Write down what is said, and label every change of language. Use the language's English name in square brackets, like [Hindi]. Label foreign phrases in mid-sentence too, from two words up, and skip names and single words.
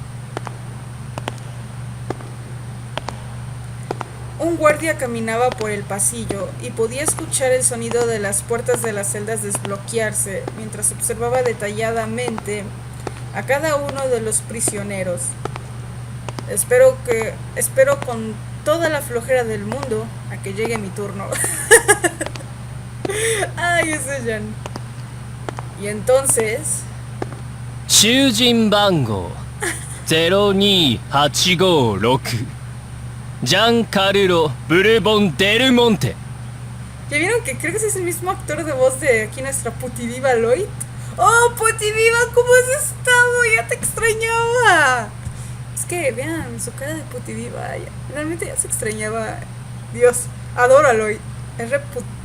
[Spanish] Un guardia caminaba por el pasillo y podía escuchar el sonido de las puertas de las celdas desbloquearse mientras observaba detalladamente a cada uno de los prisioneros. Espero con toda la flojera del mundo a que llegue mi turno. Ay, ese Jan. Y entonces... [Japanese] 囚人番号02856ジャンカルロ・ブルボン・デルモンテ。 [Spanish] ¿Ya vieron que creo que ese es el mismo actor de voz de aquí nuestra Putidiva Lloyd? ¡Oh, Putidiva! ¿Cómo has estado? ¡Ya te extrañaba! Es que vean su cara de Putidiva. Realmente ya se extrañaba. Dios, adoro a Lloyd. Es reputito.